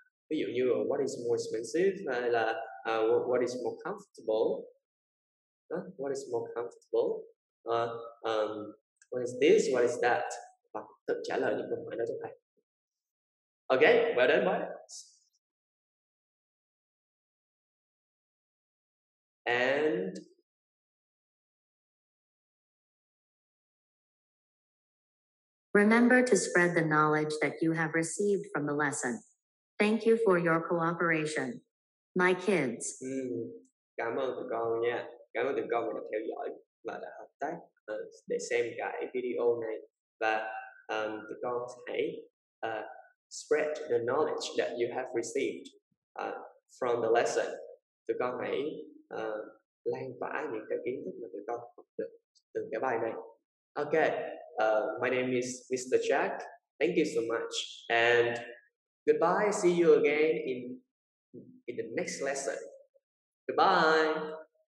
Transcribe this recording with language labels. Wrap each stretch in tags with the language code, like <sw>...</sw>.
<vi>Ví dụ như</vi> <en>what is more expensive</en> <vi>hay là</vi> <en>what is more comfortable. What is more comfortable? What is this? What is that?</en> <vi>Và tự trả lời những câu hỏi đó cho thầy.</vi> <en>Okay, well done, boys. And remember to spread the knowledge that you have received from the lesson. Thank you for your cooperation. My kids.</en> <vi>Cảm ơn tụi con nha. Cảm ơn tụi con đã theo dõi và đã hợp tác để xem cái video này. Và tụi con hãy</vi> <en>spread the knowledge that you have received from the lesson.</en> <vi>Tụi con hãy lan tỏa những cái kiến thức mà tụi con học được từ cái bài này.</vi> <en>Okay, my name is Mr. Jack. Thank you so much and goodbye. See you again in the next lesson. Goodbye.</en>